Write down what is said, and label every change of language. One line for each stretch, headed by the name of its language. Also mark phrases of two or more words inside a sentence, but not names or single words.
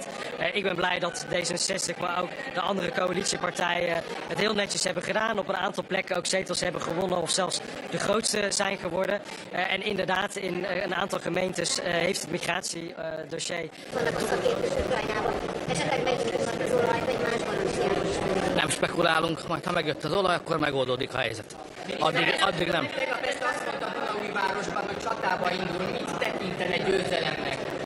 Dutch: Ik ben blij dat D66, maar ook de andere coalitiepartijen het heel netjes hebben gedaan. Op een aantal plekken ook zetels hebben gewonnen of zelfs de grootste zijn geworden. En inderdaad, in een aantal gemeentes heeft het migratiedossier.
Hungarian: Nem spekulálunk, majd ha megjött az olaj, akkor megoldódik a helyzet. Addig nem. Városban, hogy csatába indul, mit tekintene győzelemnek?